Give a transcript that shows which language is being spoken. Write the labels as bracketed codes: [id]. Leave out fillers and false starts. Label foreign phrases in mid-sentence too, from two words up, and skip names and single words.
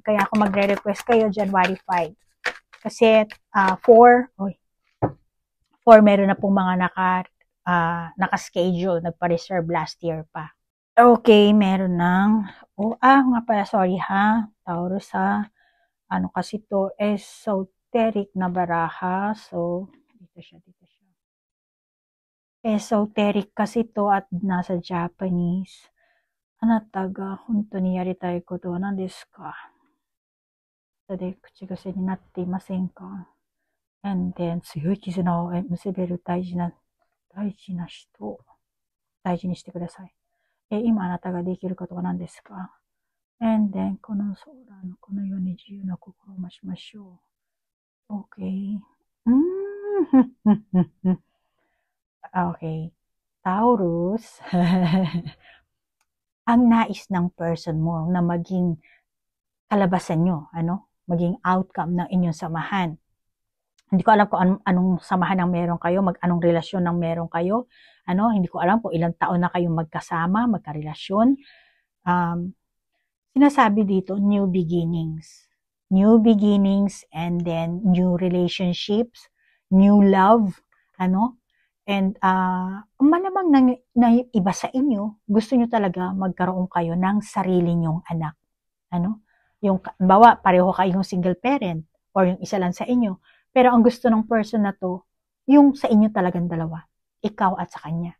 [tl] Kaya ako magre-request kayo January 5. Kasi 4 meron na pong mga naka-schedule, nagpa-reserve [en] last year [tl] pa. Okay, meron ng nga pala, sorry ha, Taurus ha. Kasi to, esoteric na baraha. So, dito siya. Esoteric kasi to at nasa Japanese. [ja] あなたが、本当にやりたいことは何ですか? で、口癖になっていませんか? [en] And then, [ja] 強い絆を結べる大事な人を大事にしてください。今あなたができることは何ですか？ [en] And then, [ja] この空のこのように自由な心を増しましょう。Okay. [tl] Okay. Taurus. Ang nais ng person mo na maging kalabasan nyo, maging outcome ng inyong samahan. Hindi ko alam kung anong samahan ng meron kayo, anong relasyon ng meron kayo. Hindi ko alam kung ilang taon na kayong magkasama, magkarelasyon. Sinasabi dito, [en] new beginnings. New beginnings and then new relationships, new love, [tl] And malamang na iba sa inyo, gusto nyo talaga magkaroon kayo ng sarili nyong anak. Yung bawa, pareho kayong [en] single parent [tl] or yung isa lang sa inyo. Pero ang gusto ng person na to, yung sa inyo talagang dalawa. Ikaw at sa kanya.